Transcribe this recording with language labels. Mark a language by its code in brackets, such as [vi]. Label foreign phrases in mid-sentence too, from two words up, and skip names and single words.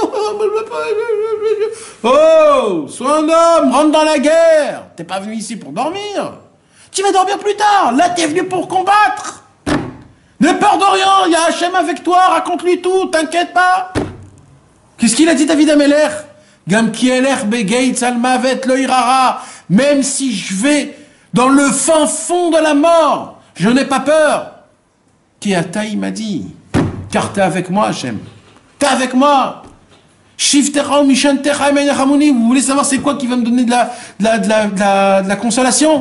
[fr] Oh, sois un homme, rentre dans la guerre. T'es pas venu ici pour dormir. Tu vas dormir plus tard. Là, t'es venu pour combattre. N'aie peur de rien, il y a Hachem avec toi, raconte-lui tout, t'inquiète pas. Qu'est-ce qu'il a dit David Ameler? [he] גם כי אלך בגיא צל מות לא אירא רע. [fr] Même si je vais dans le fin fond de la mort, je n'ai pas peur. Kiata, il m'a dit, car t'es avec moi, Hachem. T'es avec moi. [he] שבטך ומשענתך המה ינחמני. [fr] Vous voulez savoir c'est quoi qui va me donner de la consolation?